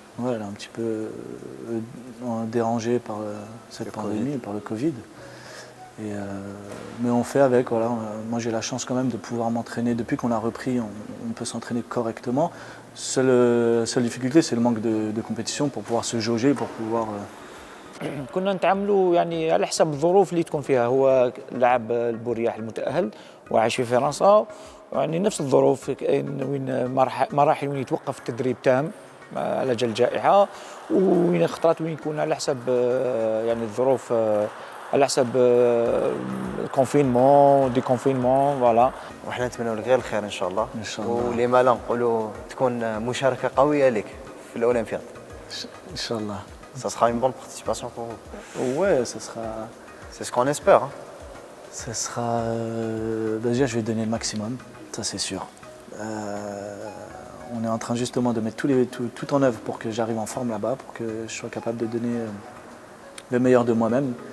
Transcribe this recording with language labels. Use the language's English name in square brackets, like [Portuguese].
[French] ouais, elle est un petit peu dérangée par cette Le pandémie, Covid. par le Covid. Mais on fait avec, voilà. Moi j'ai la chance quand même de pouvoir m'entraîner. Depuis qu'on a repris, on peut s'entraîner correctement. Seule difficulté, c'est le manque de compétition pour pouvoir se jauger, pour pouvoir... [Arabic] كنا نتعاملوا يعني على حسب الظروف اللي تكون فيها. هو لاعب البورياح المتأهل وعايش في فرنسا، يعني نفس الظروف، وين مراحل وين يتوقف التدريب تام على اجل الجائحه، وين خطرات وين يكون على حسب يعني الظروف، على حسب الكونفينمون دي كونفينمون فوالا. وحنا نتمنوا لك غير الخير ان شاء الله. إن شاء الله. ولما لا نقولوا تكون مشاركه قويه لك في الاولمبياد. Inch'Allah. [French] Ça sera une bonne participation pour vous. Ouais, C'est ce qu'on espère. Hein. ça sera déjà, je vais donner le maximum, ça c'est sûr. On est en train justement de mettre tout en œuvre pour que j'arrive en forme là-bas, pour que je sois capable de donner le meilleur de moi-même.